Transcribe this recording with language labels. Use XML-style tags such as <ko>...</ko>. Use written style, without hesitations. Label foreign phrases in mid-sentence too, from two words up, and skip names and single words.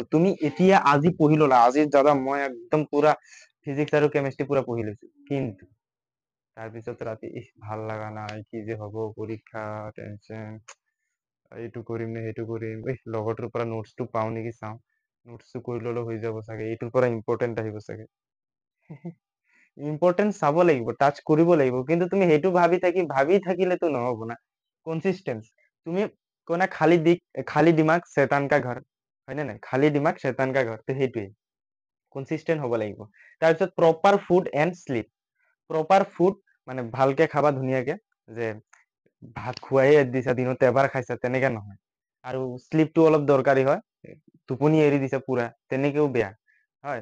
<as>তুমি এতিয়া আজি পঢ়ি ল'লা, আজি দাদা মই একদম পুৰা ফিজিক্স আৰু কেমেষ্ট্ৰি পুৰা পঢ়ি লৈছো, কিন্তু তাৰপিছত ৰাতি ভাল লগা নাই, কি যে হ'ব, পৰীক্ষা, টেনচন, এইটো কৰিম নে সেইটো কৰিম, লগৰটোৰ পৰা নোটছটো পাওঁ নেকি চাওঁ, নোটছটো কৰি ল'লে হৈ যাব চাগে, এইটোৰ পৰা ইম্পৰ্টেণ্ট আহিব চাগে। ইম্পৰ্টেণ্ট চাব লাগিব, টাচ কৰিব লাগিব, কিন্তু তুমি সেইটো ভাবি থাকিলেতো নহ'ব না। কনচিষ্টেন্স, তুমি কোনা</as> <hi>खाली दिमाग शैतान का घर,</hi> <as>হয়নে নাই?</as> <hi>खाली दिमाग শैतान का घर,</hi> <as>তো সেইটোৱেই কনচিষ্টেন্ট হ'ব লাগিব। তাৰপিছত</as> <en>proper food and sleep. proper food</en> <as>মানে ভালকে খাবা ধুনীয়াকে, যে ভাত খুৱাইয়ে দিছা, দিনত এবাৰ খাইছা, তেনেকে নহয়। আৰু শ্লিপটো অলপ দৰকাৰী হয়, টোপনি এৰি দিছা পুৰা, তেনেকেও বেয়া হয়।</as>